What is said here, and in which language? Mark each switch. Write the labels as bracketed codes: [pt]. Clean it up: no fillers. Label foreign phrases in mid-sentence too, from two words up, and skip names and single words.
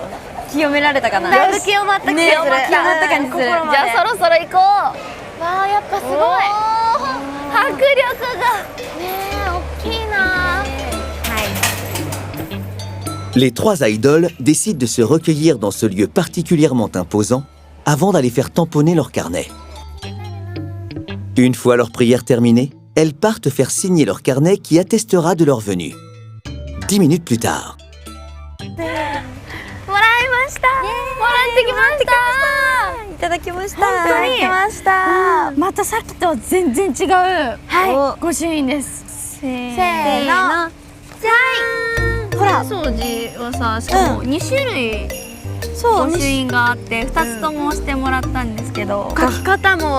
[ja] 清められたかな。だいぶ清まった気がする。清まった感じする。じゃあそろそろ行こう。わあ、やっぱすごい。迫力がねえ、大きいな。 [fr] Les trois idoles décident de se recueillir dans ce lieu particulièrement imposant avant d'aller faire tamponner leur carnet. Une fois leur prière terminée, elles partent faire signer leur carnet qui attestera de leur venue. 10 minutes plus tard. [ja] もらいました。もらってきました。いただきました。本当にいただきました。またさっきとは全然違う御朱印です。せーの。じゃん。ほら、掃除はさ、しかも2種類御朱印があって2つとも押してもらったんですけど、書き方も